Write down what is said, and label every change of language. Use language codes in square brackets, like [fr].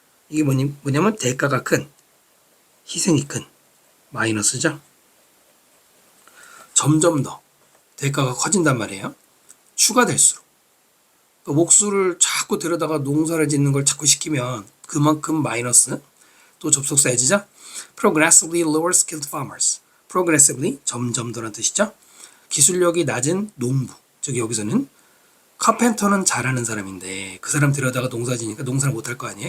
[ko] 이게 뭐냐면 대가가 큰, 희생이 큰, 마이너스죠. 점점 더 대가가 커진단 말이에요. 추가될수록. 목수를 자꾸 데려다가 농사를 짓는 걸 자꾸 시키면 그만큼 마이너스, 또 접속사야지죠. [en] Progressively lower skilled farmers. [ko] Progressively, 점점 더란 뜻이죠. 기술력이 낮은 농부. 즉 여기서는 카펜터는 잘하는 사람인데 그 사람 데려다가 농사 지니까 농사를 못할 거 아니에요.